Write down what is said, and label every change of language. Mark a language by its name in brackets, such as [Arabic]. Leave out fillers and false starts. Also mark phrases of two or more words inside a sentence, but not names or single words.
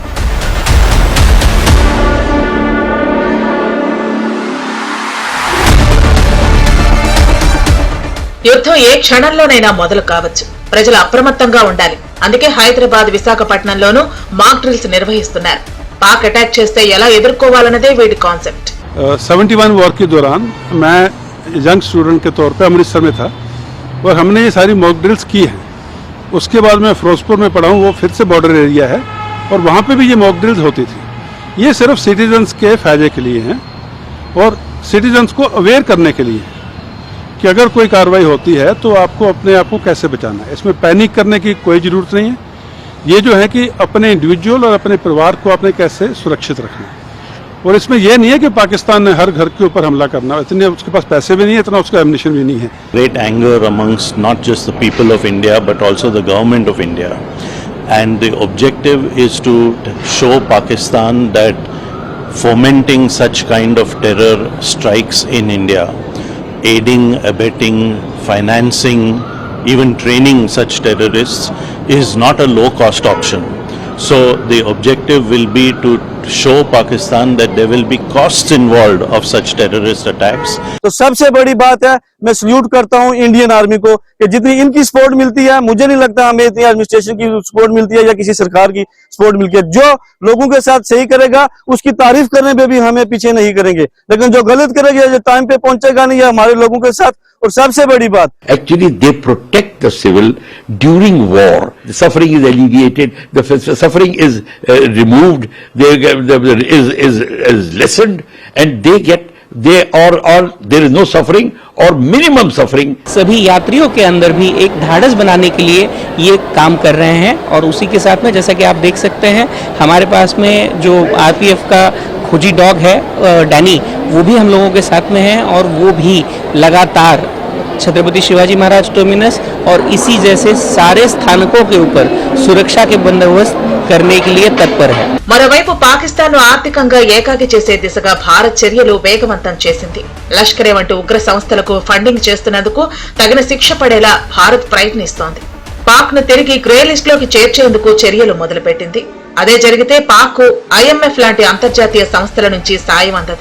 [Telugu] యుద్ధం ఏ క్షణంలోనైనా మొదలు కావచ్చు. ప్రజలు అప్రమత్తంగా ఉండాలి. అందుకే హైదరాబాద్, విశాఖపట్నంలోనూ [English] mock drills [Telugu] నిర్వహిస్తున్నారు. పాక్ అటాక్ చేస్తే ఎలా ఎదుర్కోవాలన్నదే వీటి కాన్సెప్ట్. [Hindi] 71 वॉर के दौरान मैं [English] young student [Hindi] के तौर पे अमृतसर में था और हमने ये सारी [English] mock drills [Hindi] की हैं. उसके बाद मैं फिरोजपुर में पढ़ा हूँ, वो फिर से [English] border area [Hindi] है और वहाँ पे भी ये [English] mock drills [Hindi] होती थी. ये सिर्फ सिटीजन्स के फायदे के लिए हैं और सिटीजन्स को अवेयर करने के लिए कि अगर कोई कार्रवाई होती है तो आपको अपने आप को कैसे बचाना है. इसमें पैनिक करने की कोई ज़रूरत नहीं है. ये जो है कि अपने इंडिविजुअल और अपने परिवार को आपने कैसे सुरक्षित रखना है. और इसमें यह नहीं है कि पाकिस्तान ने हर घर के ऊपर हमला करना, इतने उसके पास पैसे भी नहीं है, इतना उसका एम्युनिशन भी नहीं है. [English] Great anger amongst not just the people of India but also the government of India, and the objective is to show Pakistan that fomenting such kind of terror strikes in India, aiding, abetting, financing, even training such terrorists is not a low-cost option. So the objective will be to show Pakistan that there will be costs involved of such terrorist attacks. [Hindi] तो सबसे बड़ी बात है, मैं सल्यूट करता हूं इंडियन आर्मी को कि जितनी इनकी सपोर्ट मिलती है, मुझे नहीं लगता हमें इतनी एडमिनिस्ट्रेशन की सपोर्ट मिलती है या किसी सरकार की सपोर्ट मिलती है. जो लोगों के साथ सही करेगा उसकी तारीफ करने पे भी हमें पीछे नहीं करेंगे, लेकिन जो गलत करेगा, जो टाइम पे पहुंचेगा नहीं, हमारे लोगों के साथ. और सबसे बड़ी बात, [English] actually they protect the civil during war. The suffering is alleviated, the suffering is removed, is lessened, and there is no suffering or minimum suffering. [Hindi] सभी यात्रियों के अंदर भी एक ढाढ़स बनाने के लिए ये काम कर रहे हैं. और उसी के साथ में जैसा कि आप देख सकते हैं, हमारे पास में जो आरपीएफ का खोजी डॉग है डैनी, वो भी हम लोगों के साथ में है और वो भी लगातार छत्रपति शिवाजी महाराज टर्मिनस और इसी जैसे सारे स्थानकों के ऊपर सुरक्षा के बंदोबस्त करने के लिए तत्पर है. [Telugu] మరోవైపు పాకిస్తాన్ ను ఆర్థికంగా ఏకాకి చేసే దిశగా భారత్ చర్యలు వేగవంతం చేసింది. లష్కరే వంటి ఉగ్ర సంస్థలకు ఫండింగ్ చేస్తున్నందుకు తగిన శిక్ష పడేలా భారత్ ప్రయత్నిస్తోంది. పాక్ ను తిరిగి [English] grey list [Telugu] లోకి చేర్చేందుకు చర్యలు మొదలుపెట్టింది. అదే జరిగితే పాక్ కు ఐఎంఎఫ్ లాంటి అంతర్జాతీయ సంస్థల నుంచి సాయం అందదు.